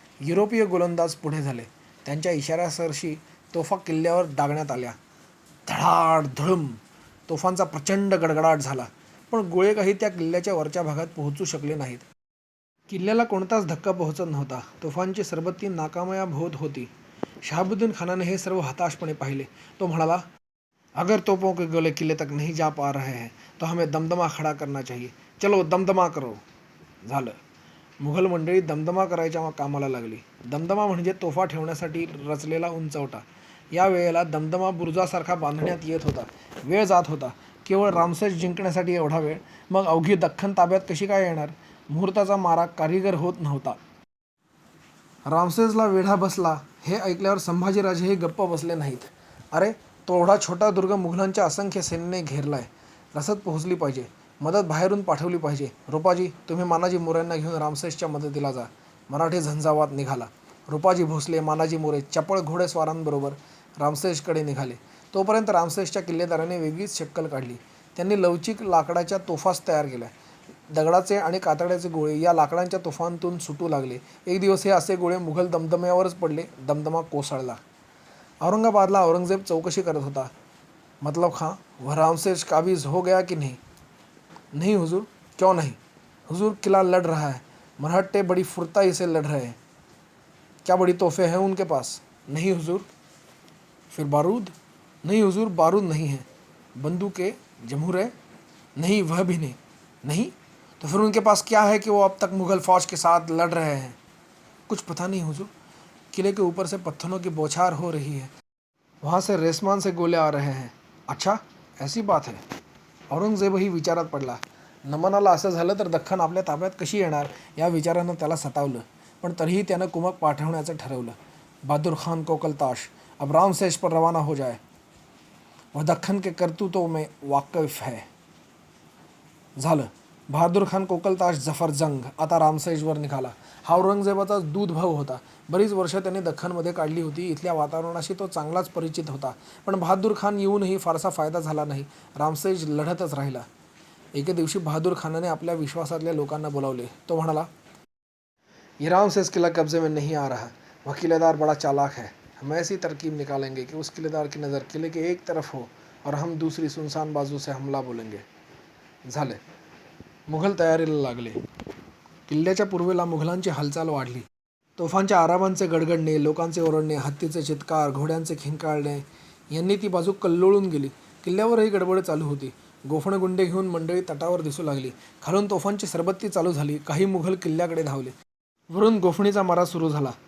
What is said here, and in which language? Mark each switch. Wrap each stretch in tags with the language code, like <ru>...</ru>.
<mr>युरोपीय गोलंदाज पुढे झाले. त्यांच्या इशाऱ्यासरशी तोफा किल्ल्यावर डागण्यात आल्या. धडाड धडम तोफांचा प्रचंड गडगडाट झाला. पण गोळे काही त्या किल्ल्याच्या वरच्या भागात पोहोचू शकले नाहीत. किल्ल्याला कोणताच धक्का पोहोचत नव्हता. तोफांची सरबत्ती नाकामयाब होत होती. शहाबुद्दीन खानाने हे सर्व हताशपणे पाहिले. तो म्हणाला,</mr> <hi>अगर तोपों के गोले किले तक नहीं जा पा रहे हैं तो हमें दमदमा खड़ा करना चाहिए. चलो दमदमा करो.</hi> <mr>झालं. मुघल मंडळी दमदमा करायच्या कामाला लागली. दमदमा म्हणजे तोफा ठेवण्यासाठी रचलेला उंचवटा. या वेळेला दमदमा बुरुजासारखा बांधण्यात येत होता. वेळ जात होता. केवळ रामसेज जिंकण्यासाठी एवढा वेळ. मग अवघी दख्खन ताब्यात कशी काय येणार. मुहूर्ताचा मारा कारीगर होत नव्हता. रामसेसला वेढा बसला हे ऐकल्यावर संभाजीराजेही गप्प बसले नाहीत. अरे, तो एवढा छोटा दुर्ग मुघलांच्या असंख्य सैन्याने घेरलाय. रसद पोहोचली पाहिजे, मदत बाहेरून पाठवली पाहिजे. रुपाजी, तुम्ही मानाजी मोऱ्यांना घेऊन रामसेसच्या मदतीला जा. मराठी झंझावात निघाला. रुपाजी भोसले, मानाजी मोरे चपळ घोडेस्वारांबरोबर रामसेसकडे निघाले. तोपर्यंत रामसेसच्या किल्लेदाराने वेगळीच शक्कल काढली. त्यांनी लवचिक लाकडाच्या तोफाच तयार केल्या. दगडाचे आणि कातड्याचे गोळे या लाकडांच्या तोफांतून सुटू लागले. एक दिवस हे असे गोळे मुघल दमदम्यावरच पडले. दमदमा कोसळला. औरंगाबादला औरंगजेब चौकशी करत होता.</mr> <hi>मतलब खां, वह रामसेस काबिज हो गया कि नहीं? नहीं हुजूर. क्यों नहीं? हुजूर, किला लड़ रहा है. मरहट्टे बड़ी फुर्ताई से लड़ रहे हैं. क्या बड़ी तोहफे हैं उनके पास? नहीं हुजूर. फिर बारूद? नहीं हुजूर, बारूद नहीं है. बंदूकें, जमूरे? नहीं, वह भी नहीं. नहीं? तो फिर उनके पास क्या है कि वो अब तक मुग़ल फ़ौज के साथ लड़ रहे हैं? कुछ पता नहीं हुजूर. किले के ऊपर से पत्थरों की बौछार हो रही है. वहाँ से रेसमान से गोले आ रहे हैं. अच्छा, ऐसी बात है.</hi> <mr>औरंगजेबही विचारात पडला. नमनाला असं झालं तर दख्खन आपल्या ताब्यात कशी येणार या विचारानं त्याला सतावलं. पण तरीही त्यानं कुमक पाठवण्याचं ठरवलं.</mr> <hi>बहादुर खान कोकलताश अब रामसेस पर रवाना हो जाए. वह दख्खन के करतूतों में वाकिफ है.</hi> <mr>झालं. बहादूर खान कोकलताश जफर जंग आता रामसेसवर निघाला. हा औरंगजेबाचा दूध भाऊ होता. बरीच वर्ष त्याने दख्खनमध्ये काढली होती. इथल्या वातावरणाशी तो चांगलाच परिचित होता. पण बहादूर खान येऊनही फारसा फायदा झाला नाही. रामसेस लढतच राहिला. एके दिवशी बहादूर खानाने आपल्या विश्वासातल्या लोकांना बोलावले. तो म्हणाला,</mr> <hi>ये रामसेस किला कब्जे में नहीं आ रहा. वह किलेदार बड़ा चालाक है. हम ऐसी तरकीब निकालेंगे कि उस किलेदार की नज़र किले के एक तरफ हो और हम दूसरी सुनसान बाजू से हमला बोलेंगे.</hi> <mr>झाले. मुघल तयारीला लागले. किल्ल्याच्या पूर्वेला मुघलांची हालचाल वाढली. तोफांच्या आरामांचे गडगडणे, लोकांचे ओरडणे, हत्तीचे चित्कार, घोड्यांचे खिंकाळणे यांनी ती बाजू कल्लोळून गेली. किल्ल्यावरही गडबड चालू होती. गोफणगुंडे घेऊन मंडळी तटावर दिसू लागली. खालून तोफांची सरबत्ती चालू झाली. काही मुघल किल्ल्याकडे धावले. वरून गोफणीचा मारा सुरू झाला.</mr>